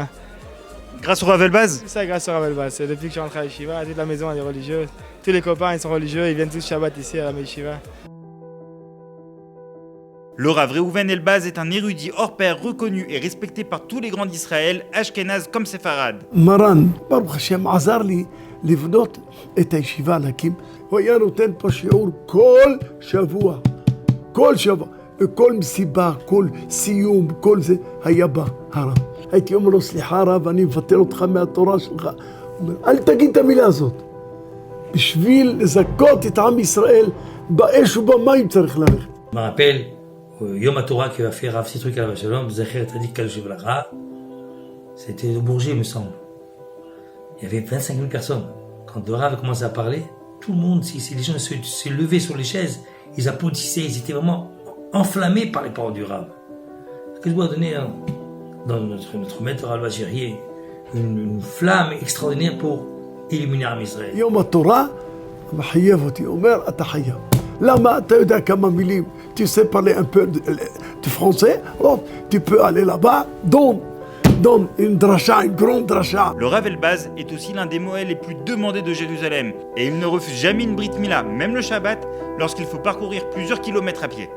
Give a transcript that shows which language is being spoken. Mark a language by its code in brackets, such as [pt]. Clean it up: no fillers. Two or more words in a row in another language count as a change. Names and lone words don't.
[fr] Grâce au Rav Elbaz? C'est ça, grâce au Rav Elbaz. C'est depuis que je suis rentré à la Yeshiva, toute la maison elle est religieuse. Tous les copains ils sont religieux, ils viennent tous Shabbat ici à la Yeshiva. Le Rav Reuven Elbaz est un érudit hors pair reconnu et respecté par tous les grands d'Israël, Ashkenaz comme séfarade. [he] מרן, ברוך השם, עזר לי לבנות את הישיבה, להקים. הוא היה נותן פה שיעור כל שבוע. כל מסיבה, כל סיום, כל זה היה בא הרב. הייתי אומר לו, סליחה רב, אני מבטל אותך מהתורה שלך. הוא אומר, אל תגיד את המילה הזאת. בשביל לזכות את עם ישראל, באש ובמים צריך ללכת. [fr] Je me rappelle, Yom HaTorah qui va faire Rav Sitruk [he] עליו שלום זכר צדיק לברכה, [fr] c'était au Bourget, il me semble. Il y avait 25 000 personnes. Quand le Rav a commencé à parler, tout le monde, les gens se levaient sur les chaises, ils applaudissaient, ils étaient vraiment enflammés par les paroles du Rav. Que je dois donner dans notre maître al-Bashiri une flamme extraordinaire pour illuminer Am Israël. [he] Yom HaTorah, מחייב אותי, אומר, אתה חייב. למה? אתה יודע כמה מילים, [fr] tu sais parler un peu de français, oh, tu peux aller là-bas, donne une dracha, une grande dracha. Le Rav Elbaz est aussi l'un des Moëls les plus demandés de Jérusalem et il ne refuse jamais une [he] ברית מילה, [fr] même le Shabbat, lorsqu'il faut parcourir plusieurs kilomètres à pied.